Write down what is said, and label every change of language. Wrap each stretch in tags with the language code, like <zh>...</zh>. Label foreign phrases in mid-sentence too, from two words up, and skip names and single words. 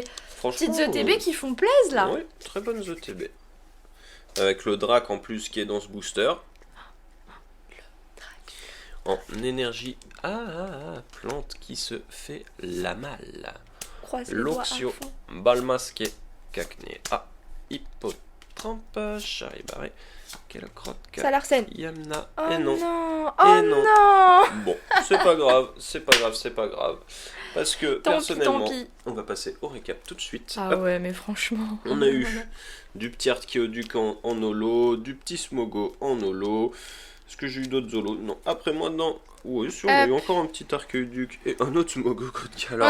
<fr>Franchement, petites ETB qui font plaisir là. Oui, très bonnes ETB. Avec le Drac en plus qui est dans ce booster. En énergie. Plante qui se fait la malle. Croise les doigts à Luxio, fond. Balmasqué, Cacnea, Hippotrampe, Charibaré, Kellocroc, Salarsen. Yamna, Oh et non. non, Et oh non. non. Bon, c'est pas grave, c'est pas grave, c'est pas grave. Parce que Tant pis, personnellement, tant pis. on va passer au récap tout de suite. Ah Hop. ouais, mais franchement. On a eu du petit Archéoduc en holo, du petit Smogo en holo. Est-ce que j'ai eu d'autres holos? Non. Après moi, non. Oui, on a eu encore un petit Archéoduc et un autre Smogo Code Galar.</fr>